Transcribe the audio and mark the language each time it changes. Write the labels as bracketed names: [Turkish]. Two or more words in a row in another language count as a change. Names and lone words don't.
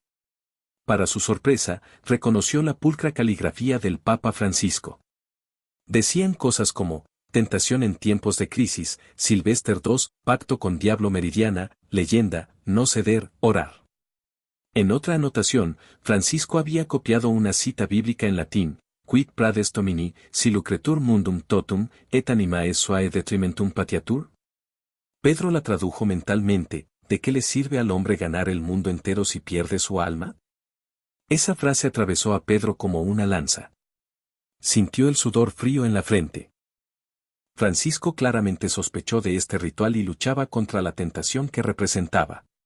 [Spanish] Para su sorpresa, reconoció la pulcra caligrafía del Papa Francisco. Decían cosas como, tentación en tiempos de crisis, Silvestre II, pacto con diablo meridiana, leyenda, no ceder, orar. En otra anotación, Francisco había copiado una cita bíblica en latín, [Latin] Quid prades domini, si lucretur mundum totum, et animae suae detrimentum patiatur? [Spanish] Pedro la tradujo mentalmente, ¿de qué le sirve al hombre ganar el mundo entero si pierde su alma? Esa frase atravesó a Pedro como una lanza. Sintió el sudor frío en la frente. Francisco claramente sospechó de este ritual y luchaba contra la tentación que representaba.